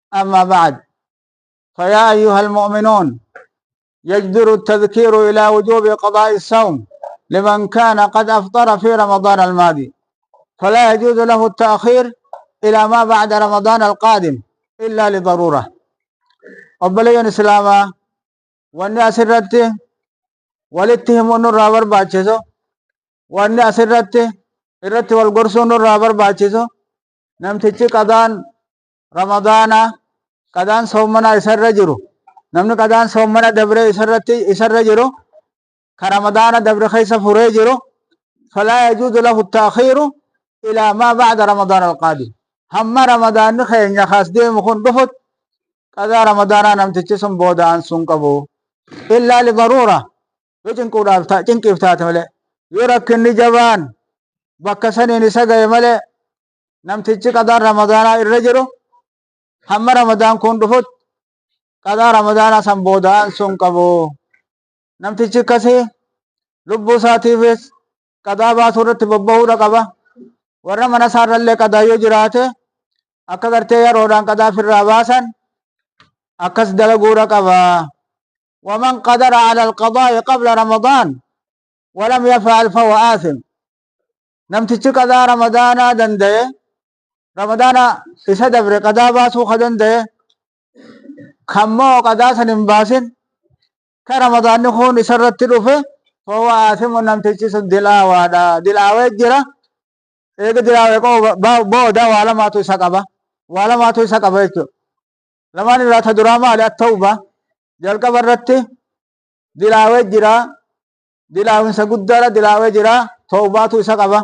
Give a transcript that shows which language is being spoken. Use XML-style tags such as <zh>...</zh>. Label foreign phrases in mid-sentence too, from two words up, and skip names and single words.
<ar>أما بعد، فيا أيها المؤمنون، يجدر التذكير إلى وجوب قضاء الصوم لمن كان قد أفطر في رمضان الماضي، فلا يجوز له التأخير إلى ما بعد رمضان القادم إلا لضرورة.</ar> <om>obboleeyyan islaamaa wanni asirratti walitti himuun nurraa barbaachisu, wanni asirratti irratti wal gorsuun nurraa barbaachisu, namtichi qadaan ramadaana qadaan soommanaa isarra jiru, namni qadaan soommana dabre isarra jiru ka ramadaana dabre keessa furee jiru</om> <ar>فلا يجوز له التأخير إلى ما بعد رمضان القادم.</ar> <om>hamma ramadaanni keenya kaas deemu kun dhufut qadaa ramadaanaa namtichi sun booda'an sun qabu</om> <ar>إلا لضرورة,</ar> <om>yoo cinqiif taate malee, yoo rakkinni jabaan bakka saniin isa gaye malee namtichi qadaan ramadaanaa irra jiru hamma ramadaan kun dhufut qadaa ramadaanaa san booda'an sun qabu. namtichi akkasii lubbuu isaatiifis qadaa baasuu irratti bobba'uudha qaba. warra mana isaarrallee qadaa yoo jiraate akka gartee yeroodhaan qadaa firraa baasan akkas dalaguudha qaba.</om> <ar>ومن قدر على القضاء قبل رمضان ولم يفعل فهو آثم.</ar> <om>namtichi qadaa ramadaanaa danda'e ramadaana isa dabre qadaa baasuu ka danda'e kammoo qadaa san hin baasin ka ramadaanni kun isarratti dhufe</om> <ar>فهو آثم.</ar> <om>namtichi sun dilaawaadha, dilaawee jira. eega dilaawee booda waa lamaatu isa qaba jechuudha. lamaan irraa ta duraa maali? at-tawba, jalqaba irratti dilaawee jira, dilaawinsa guddaadha dilaawee jira, tawbaatu isa qaba.</om>